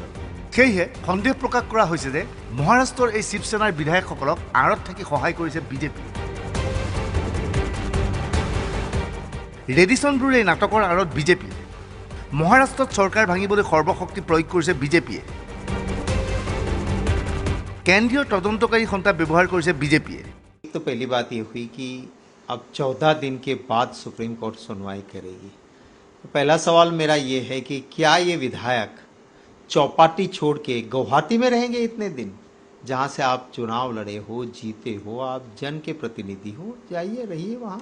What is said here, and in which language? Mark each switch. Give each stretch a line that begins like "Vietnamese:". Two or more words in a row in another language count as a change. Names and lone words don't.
Assamese: সেয়েহে সন্দেহ প্ৰকাশ কৰা হৈছে যে মহাৰাষ্ট্ৰৰ এই শিৱসেনাৰ বিধায়কসকলক আঁৰত থাকি সহায় কৰিছে বিজেপি। ৰেডিছন ব্লুৰ এই নাটকৰ আঁৰত বিজেপি। মহাৰাষ্ট্ৰত চৰকাৰ ভাঙিবলৈ সৰ্বশক্তি প্ৰয়োগ কৰিছে বিজেপিয়ে। কেন্দ্ৰীয় তদন্তকাৰী সন্থা ব্যৱহাৰ কৰিছে বিজেপিয়ে।
Hindi: तो पहली बात ये हुई कि अब 14 दिन के बाद सुप्रीम कोर्ट सुनवाई करेगी। तो पहला सवाल मेरा ये है कि क्या ये विधायक चौपाटी छोड़ के गुवाहाटी में रहेंगे इतने दिन, जहाँ से आप चुनाव लड़े हो, जीते हो, आप जन के प्रतिनिधि हो, जाइए रहिए वहाँ।